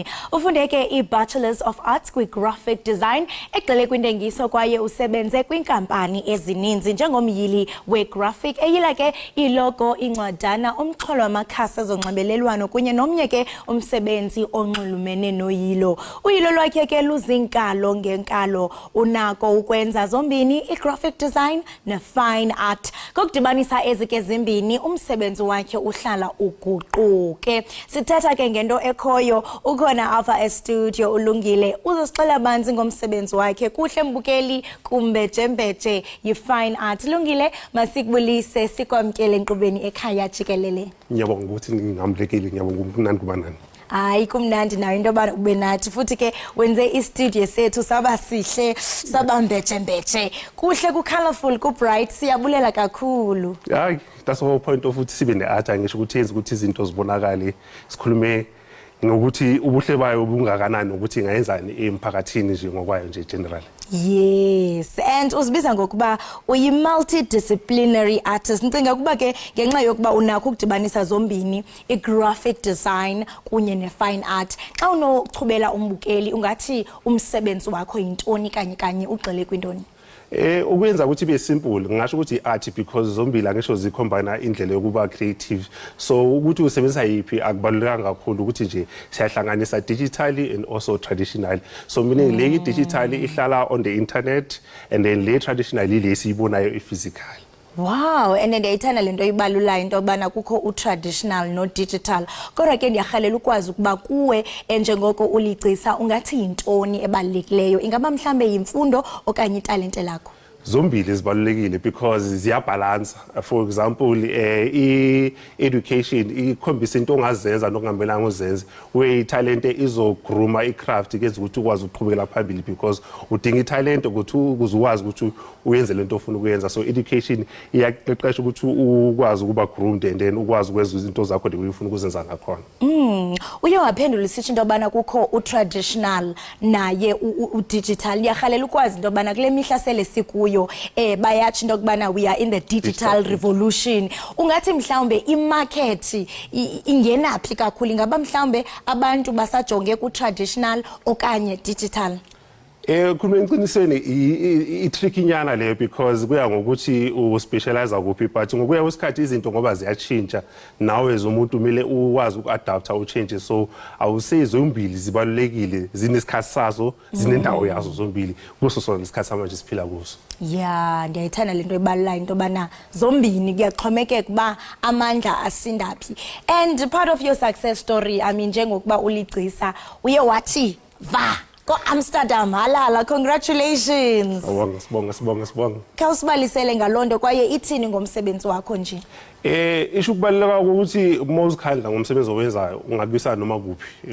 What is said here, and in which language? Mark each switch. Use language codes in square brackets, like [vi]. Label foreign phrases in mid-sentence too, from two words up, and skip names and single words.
[xh] Ufundeke iBachelors of Arts kwi-Graphic Design egxile kwintengiso kwaye usebenze kwinkampani ezininzi njengomyili we-graphic eyila ke ilogo, incwadana, umxholo wamakhasi ezonxibelelwano kunye nomnye ke umsebenzi onxulumene noyilo. Uyilo lwakhe ke luzinkalo ngenkalo nako ukwenza zombini i-graphic design ne-fine art. Kokudibanisa ezike zimbini umsebenzi wakhe uhlala uguquke. Sithetha ke ngento ekhoyo ukhona apha e-studio uLungile uzosixela banzi ngomsebenzi wakhe kuhle mbukeli kumbejembeje yi-fine art. Lungile masikubulise sikwamkele enkqubeni ekhaya Jikelele. [zu] Ngiyabonga ukuthi ngingamlekile, ngiyabonga umnandi kuba nani. [xh] Hayi kumnandi nayo into yoba ube nathi futhi ke wenze istudio sethu saba sihle sabambejembeje kuhle ku-colorful ku-bright siyabulela kakhulu. [zu] Hayi [en] that's the whole point of [zu] ukuthi sibe ne-art ngisho ukuthi yenza ukuthi izinto zibonakale sikhulume ngokuthi ubuhle bayo bungakanani ukuthi ingayenzani emphakathini nje ngokwayo nje general. [xh] Yes, and uzibiza ngokuba uyi-multidisciplinary artist. Ncinga ukuba ke ngenxa yokuba unakho ukudibanisa zombini i-graphic design kunye ne-fine art. Xa unochubela umbukeli ungathi umsebenzi wakho yintoni kanye ugxile kwintoni? [zu] Ukwenza ukuthi ibe simple ngisho ukuthi art because zombili angisho zicombine indlela yokuba creative, so ukuthi usebenzisa yipi akubalulekanga kakhulu ukuthi nje siyahlanganisa [en] digitally and also traditional. So meaning le digital ihlala on the internet and then le traditional [zu] le siyibonayo [en] physical. [xh] Wow, and ndiyayithanda lento ibalulayo into yobana kukho u-traditional no-digital. Kodwa ke ndiyarhalela ukwazi ukuba kuwe njengoko uligcisa ungathi yintoni ebalulekileyo? Ingaba mhlambe yimfundo okanye italente lakho? [zu] Zombili zibalulekile because ziyabalance. [en] For example, education [zu] ikhombisa into ongazenza nokungambelanga uzenze, we talent izogruma icraft kenza ukuthi ukwazi ukuqhubekela phambili because udinga italent ukuthi ukwazi ukuthi uyenze lento ofuna ukuyenza. So education iyaqeqesha ukuthi ukwazi ukuba groomed [en] and then [zu] ukwazi ukwenza izinto zakho ufuna ukuzenza ngakhona. [xh] Uye waphendula isithi into yobana kukho u-traditional naye u-digital. Ndiyarhalela ukwazi into yobana kule mihla sele sikuyo bayathi into yokubana [en] we are in the digital revolution. [xh] Ungathi mhlawumbe imarket ingenaphi kakhulu? Ingaba mhlawumbe abantu basajonge ku-traditional okanye digital? [zu] Khuluma iqinisweni i-tricky nyana leyo because kuya ngokuthi uspecialize kuphi, but ngokuya kwesikhathi izinto ngoba ziyatshintsha nawe zomuntu kumele ukwazi uku-adapta u-change. So awuseyi zombili zibalulekile, zinesikhathi sazo, zinendawo yazo zombili kuso sona isikhathi samanje siphila kuso. [xh] Yeah, ndiyayithanda lento ebalulayo into yobana zombini kuyaxhomekeka uba amandla asindaphi. [en] And part of your success story, I mean [xh] njengokuba uligcisa uye wathi va [en] Amsterdam halala, congratulations. [xh] Sibonga. Khawusibalisele ngalonto kwaye ithini ngomsebenzi wakho nje? [zu] Isho ukubaluleka ukuthi uma uzikhandla ngomsebenzi owenzayo ungabisana noma kuphi.